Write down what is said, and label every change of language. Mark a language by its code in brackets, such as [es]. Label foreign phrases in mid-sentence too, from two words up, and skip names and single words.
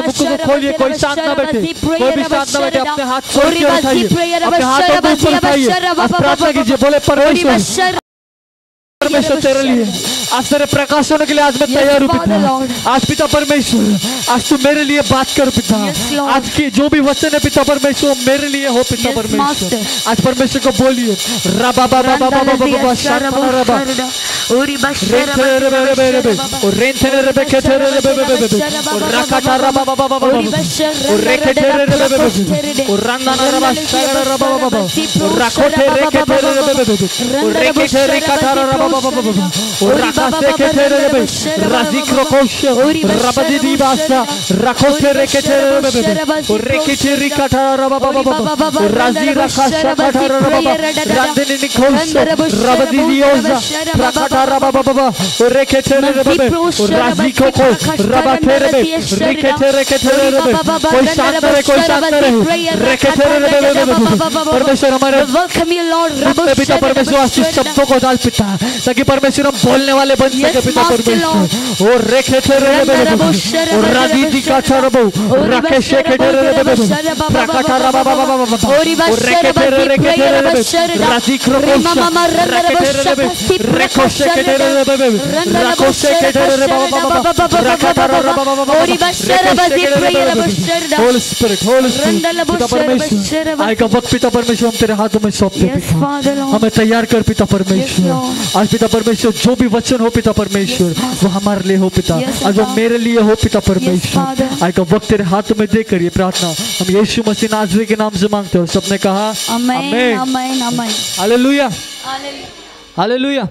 [hi] मुख को खोलिए, कोई शांत ना बैठे, कोई भी शांत ना बैठे, अपने हाथ छोड़ के उठाइए, अपने हाथों को ऊपर उठाइए, आप प्रार्थना कीजिए, बोले परमेश्वर तेरे लिए आज तेरे प्रकाश होने के लिए आज मैं तैयार हूँ पिता। आज पिता परमेश्वर, आज तू मेरे लिए बात कर पिता। आज की जो भी वचन है पिता परमेश्वर मेरे लिए हो पिता परमेश्वर। आज परमेश्वर को बोलिए रबा बाबा बाबा बाबा शाना रबा रेंथे रे रे और रेंथे रे रे के रे रे और रकाटा रबा बाबा बाबा और रेके रे रे और रंगाना रबा शाना रबा बाबा और रखोटे रेके रे रे और रेके रे काटा रबा बाबा बाबा और राकासे के रे रे राजिक रकोश रबदी दिबासा रखोटे रेके रे रे और रेके रे काटा रबा बाबा बाबा और राजी रकाशा काटा रबा बाबा रांदनी निकोश रबदी दियोजा रकाटा रबा बाबा और रेके रे रे और राजी को रबा रे रे रेके रे कोई शांत रहे, कोई शांत रहे, रेके रे रे परमेश्वर हमारे पिता परमेश्वर आज शब्दों को डाल पिता, ताकि परमेश्वर हम बोलने वाले बन सके पिता परमेश्वर। और रेखे रे और राजी दी का चरबो राकेश के रे प्रकाटा रबा बाबा बाबा और रेखे रे राजी क्रोश रेकोश के रे राकोश के रे बाबा बाबा राकाटा रबा बाबा [en] Holy Spirit, Holy Spirit [hi] पिता परमेश्वर आज का वक्त पिता परमेश्वर हम तेरे हाथों में सौंपते पिता, हमें तैयार कर पिता परमेश्वर। आज पिता परमेश्वर जो भी वचन हो पिता परमेश्वर वो हमारे लिए हो पिता, आज वो मेरे लिए हो पिता परमेश्वर। आज का वक्त तेरे हाथों में देकर ये प्रार्थना हम यीशु मसीह नाज़री के नाम से मांगते हैं, और सबने कहा आमीन आमीन आमीन हालेलुया हालेलुया।